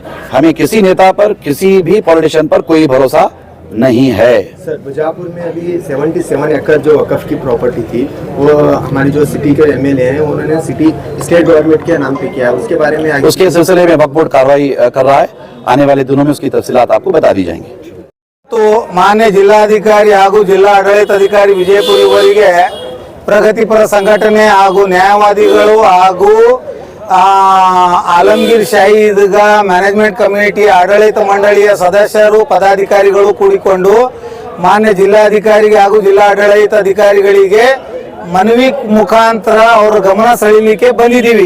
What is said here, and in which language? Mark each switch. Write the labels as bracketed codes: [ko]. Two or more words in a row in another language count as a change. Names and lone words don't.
[hi] हमें किसी नेता पर, किसी भी पॉलिटिशियन पर कोई भरोसा नहीं है। सर, बीजापुर में अभी 77 एकड़ जो वक़फ़ की प्रॉपर्टी थी वो हमारी जो सिटी के एमएलए हैं उन्होंने सिटी स्टेट गवर्नमेंट के नाम पे किया, उसके बारे में उसके सिलसिले में वक्फ बोर्ड कार्रवाई कर रहा है। आने वाले दिनों में उसकी तफसीलात आपको बता दी जाएंगी। [kn] तो ಮಾನ್ಯ ಜಿಲ್ಲಾಧಿಕಾರಿ ಹಾಗೂ ಜಿಲ್ಲಾ ಆಡಳಿತಾಧಿಕಾರಿ ವಿಜಯಪುರ ಇವರಿಗೆ ಪ್ರಗತಿಪರ ಸಂಘಟನೆ ಹಾಗೂ ನ್ಯಾಯವಾದಿಗಳು ಹಾಗೂ ಆಲಂಗೀರ್ ಶಾಹಿ ಈದ್ಗಾ ಮ್ಯಾನೇಜ್ಮೆಂಟ್ ಕಮಿಟಿ ಆಡಳಿತ ಮಂಡಳಿಯ ಸದಸ್ಯರು ಪದಾಧಿಕಾರಿಗಳು ಕೂಡಿಕೊಂಡು ಮಾನ್ಯ ಜಿಲ್ಲಾಧಿಕಾರಿಗೆ ಹಾಗೂ ಜಿಲ್ಲಾ ಆಡಳಿತಾಧಿಕಾರಿಗಳಿಗೆ ಮನವಿ ಮುಖಾಂತರ ಅವರ ಗಮನ ಸೆಳೆಯಲಿಕ್ಕೆ ಬಂದಿದ್ದೀವಿ।